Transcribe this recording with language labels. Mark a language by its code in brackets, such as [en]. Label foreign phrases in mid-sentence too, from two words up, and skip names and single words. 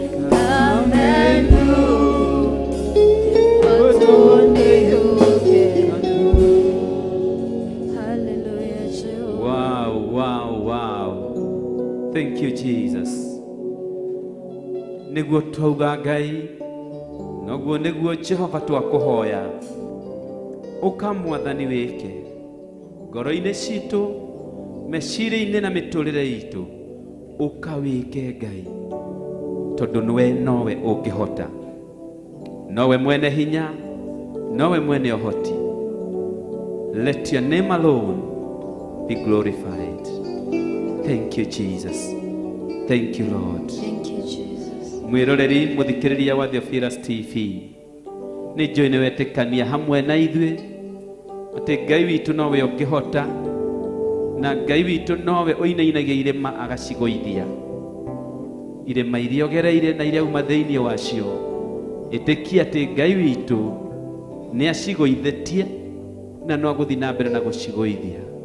[en] Come and do what only you can do. Hallelujah, Jehovah. Wow, wow, wow. Thank you, Jesus. [ki] Nĩguo twauga Ngai, noguo nĩguo Jehova twakũhoya. Ũka Mwathani wĩke. Ngoro-inĩ citũ, meciria-inĩ na mĩtũrĩre itũ. Ũka wĩke Ngai. Tondũ nĩwe nowe ũngĩhota. Nowe mwene hinya, nowe mwene ũhoti. [en] Let your name alone be glorified. Thank you, Jesus. Thank you, Lord. Thank you, Jesus. [ki] Mwĩroreri, mũthikĩrĩria wa Theophilus T V, nĩ njũĩ nĩ wetĩkania hamwe na ithuĩ Atĩ Ngai witũ nowe ũngĩhota, na Ngai witũ nowe ũinainagia irĩma agacigũithia. Irĩma iria ũgereire na iria uma thĩinĩ wacio, ĩtĩkia atĩ Ngai witũ nĩ acigũithĩtie na no gũthiĩ na mbere na gũcigũithia.